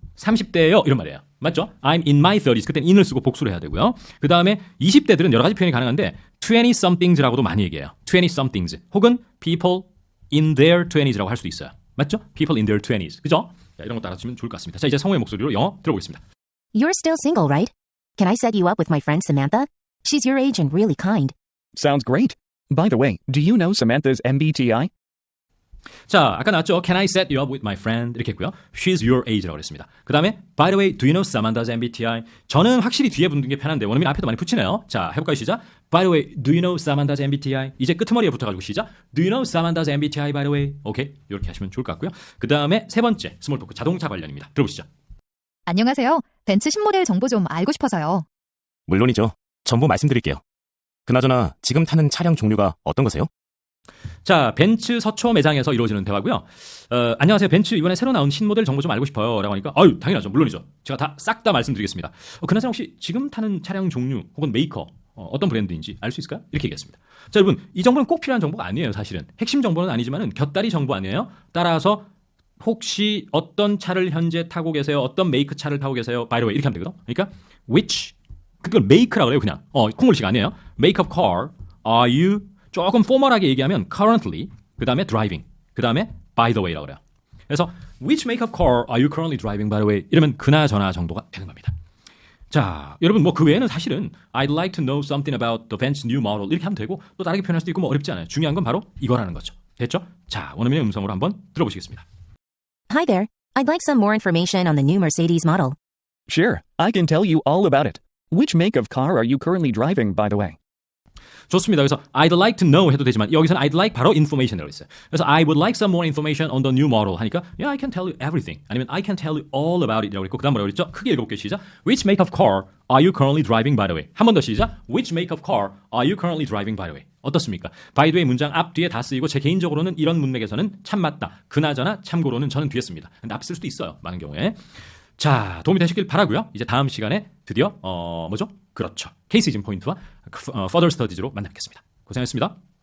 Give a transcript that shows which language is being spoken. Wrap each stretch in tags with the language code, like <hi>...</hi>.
<ko>30대예요. 이런 말이에요. 맞죠?</ko> <en>I'm in my 30s.</en> <ko>그때는 in을 쓰고 복수를 해야 되고요. 그 다음에 20대들은 여러 가지 표현이 가능한데 20-somethings라고도 많이 얘기해요. 20-somethings 혹은</ko> <en>people in their 20s</en> <ko>라고 할 수도 있어요. 맞죠?</ko> <en>people in their 20s.</en> <ko>그죠? 자, 이런 것도 알아주시면 좋을 것 같습니다. 자, 이제 성우의 목소리로 영어 들어보겠습니다.</ko> <en>You're still single, right? Can I set you up with my friend Samantha? She's your age and really kind. Sounds great. By the way, do you know Samantha's MBTI?</en> <ko>자, 아까 나왔죠?</ko> <en>Can I set you up with my friend?</en> <ko>이렇게 했고요. She's your age라고 그랬습니다. 그 다음에</ko> <en>By the way, do you know Samantha's MBTI?</en> <ko>저는 확실히 뒤에 붙는 게 편한데 원어민 앞에도 많이 붙이네요. 자, 해볼까요? 시작.</ko> <en>By the way, do you know Samantha's MBTI?</en> <ko>이제 끄트머리에 붙어가지고 시작.</ko> <en>Do you know Samantha's MBTI by the way?</en> <ko>오케이, 이렇게 하시면 좋을 것 같고요. 그 다음에 세 번째 스몰 토크 자동차 관련입니다. 들어보시죠. 안녕하세요. 벤츠 신모델 정보 좀 알고 싶어서요. 물론이죠. 전부 말씀드릴게요. 그나저나 지금 타는 차량 종류가 어떤 거세요? 자, 벤츠 서초 매장에서 이루어지는 대화고요. 안녕하세요. 벤츠 이번에 새로 나온 신모델 정보 좀 알고 싶어요. 라고 하니까 아유, 당연하죠. 물론이죠. 제가 싹 다 말씀드리겠습니다. 그나저나 혹시 지금 타는 차량 종류 혹은 메이커 어떤 브랜드인지 알 수 있을까요? 이렇게 얘기했습니다. 자, 여러분, 이 정보는 꼭 필요한 정보가 아니에요. 사실은. 핵심 정보는 아니지만은 곁다리 정보 아니에요. 따라서 혹시 어떤 차를 현재 타고 계세요? 어떤 메이크 차를 타고 계세요? By the way 이렇게 하면 되거든. 그러니까 which 그걸 make라고 그래요. 그냥 콩글리식 아니에요. Make of car are you 조금 포멀하게 얘기하면 currently 그 다음에 driving 그 다음에 by the way라고 그래요. 그래서</ko> <en>which make of car are you currently driving by the way</en> <ko>이러면 그나저나 정도가 되는 겁니다. 자, 여러분 뭐 그 외에는 사실은</ko> <en>I'd like to know something about the Benz new model</en> <ko>이렇게 하면 되고 또 다르게 표현할 수도 있고 뭐 어렵지 않아요. 중요한 건 바로 이거라는 거죠. 됐죠? 자, 원어민의 음성으로 한번 들어보시겠습니다.</ko> <en>Hi there. I'd like some more information on the new Mercedes model. Sure, I can tell you all about it. Which make of car are you currently driving, by the way?</en> <ko>좋습니다. 그래서 I'd like to know 해도 되지만 여기서는 I'd like 바로 information이라고 있어요. 그래서</ko> <en>I would like some more information on the new model</en> <ko>하니까</ko> <en>Yeah, I can tell you everything.</en> <ko>아니면</ko> <en>I can tell you all about it</en> <ko>이라고 했고 그 다음 뭐라고 그랬죠? 크게 읽어볼게요. 시작.</ko> <en>Which make of car are you currently driving by the way?</en> <ko>한 번 더 시작.</ko> <en>Which make of car are you currently driving by the way?</en> <ko>어떻습니까? by the way 문장 앞 뒤에 다 쓰이고 제 개인적으로는 이런 문맥에서는 참 맞다. 그나저나 참고로는 저는 뒤에 씁니다. 근데 앞 쓸 수도 있어요. 많은 경우에. 자, 도움이 되시길 바라고요. 이제 다음 시간에 드디어 뭐죠? 그렇죠. 케이스 이즘 포인트와 further studies로 만나뵙겠습니다. 고생하셨습니다.</ko>